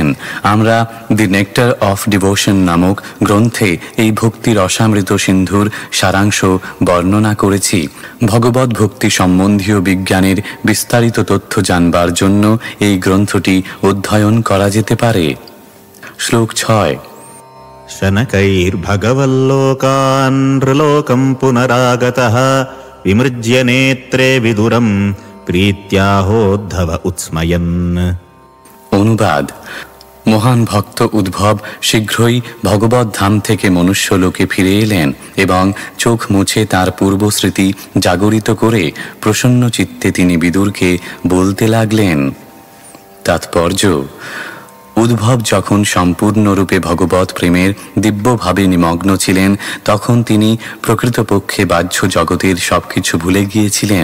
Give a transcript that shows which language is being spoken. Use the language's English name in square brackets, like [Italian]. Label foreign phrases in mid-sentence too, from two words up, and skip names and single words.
[Bangla] আমরা দি নেক্টার অফ ডিভোশন নামক গ্রন্থে এই ভক্তি রসামৃত সিন্ধুর সারাংশ বর্ণনা করেছি। ভগবত ভক্তি সম্বন্ধীয় বিজ্ঞানের বিস্তারিত তথ্য জানবার জন্য এই গ্রন্থটি অধ্যয়ন করা যেতে পারে। শ্লোক 6। [Sanskrit] शनकैर्भगवल्लोकान् नृलोकं पुनरागतः विमृज्य नेत्रे विदुरं प्रीत्याहोद्धव उत्स्मयन्। [Bangla] অনুবাদ: মহান ভক্ত উদ্ভব শীঘ্রই ভগবত ধাম থেকে মনুষ্য লোকে ফিরে এলেন এবং চোখ মুছে তার পূর্বস্মৃতি জাগরিত করে প্রসন্ন চিত্তে তিনি বিদুরকে বলতে লাগলেন। তাৎপর্য: উদ্ভব যখন সম্পূর্ণরূপে ভগবত প্রেমের দিব্যভাবে নিমগ্ন ছিলেন তখন তিনি প্রকৃতপক্ষে বাহ্য জগতের সবকিছু ভুলে গিয়েছিলেন।